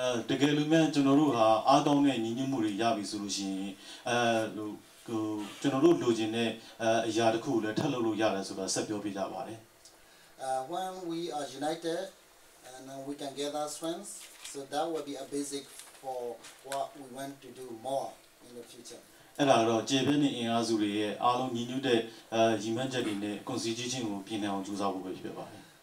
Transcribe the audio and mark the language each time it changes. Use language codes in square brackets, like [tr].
[my] တကယ်လို့များကျွန်တော်တို့ဟာအားကောင်းတဲ့ညီညွတ်မှုတွေရပြီဆိုလို့ရှိရင်ကျွန်တော်တို့လိုချင်တဲ့အရာတစ်ခုကိုလည်းထပ်လုပ်လို့ရတယ်ဆိုတာဆက်ပြောပြကြပါတယ် [en] When we are united and we can gather strength, so that will be a basic for what we want to do more in the future. [my] အဲ့ဒါတော့ကျေပြည့်နေအင်အားစုတွေရဲ့အားလုံးညီညွတ်တဲ့ရည်မှန်းချက်တွေနဲ့ constitution ကိုပြင်နိုင်အောင်ကြိုးစားဖို့ပဲဖြစ်ပါတယ်